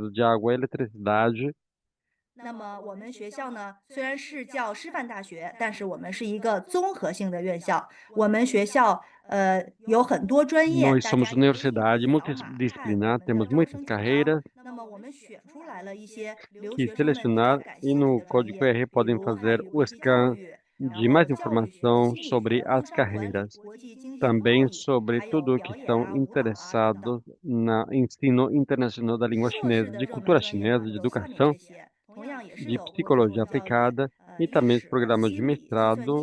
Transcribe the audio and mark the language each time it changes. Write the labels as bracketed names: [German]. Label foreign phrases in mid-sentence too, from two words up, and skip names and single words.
[Portuguese] água e eletricidade. [Chinese] 那么我们学校呢，虽然是叫师范大学，但是我们是一个综合性的院校。我们学校有很多专业， [Portuguese] Nós [Chinese] 大 [Portuguese] somos [Chinese] 家也可以 [Portuguese] universidade [Chinese] 扫码看我 [Portuguese] multidisciplinar, [Chinese] 们的 [Portuguese] temos [Chinese] 招 [Portuguese] muitas [Chinese] 生简章。 [Portuguese] carreiras [Chinese] 那么我们选出来了一些留 [Portuguese] que [Chinese] 学生们比较 [Portuguese] selecionar [Chinese] 感 [Portuguese] e [Chinese] 兴趣 [Portuguese] no [Chinese] 的专 [Portuguese] Código [Chinese] 业， [Portuguese] QR [Chinese] 比 [Portuguese] podem [Chinese] 如汉 [Portuguese] fazer [Chinese] 语 [Portuguese] o [Chinese] 国际教 [Portuguese] scan [Chinese] 育、 [Portuguese] de mais informação sobre as carreiras, também sobre tudo que estão interessados no ensino internacional da língua chinesa, de cultura chinesa, de educação, de psicologia aplicada e também os programas de mestrado.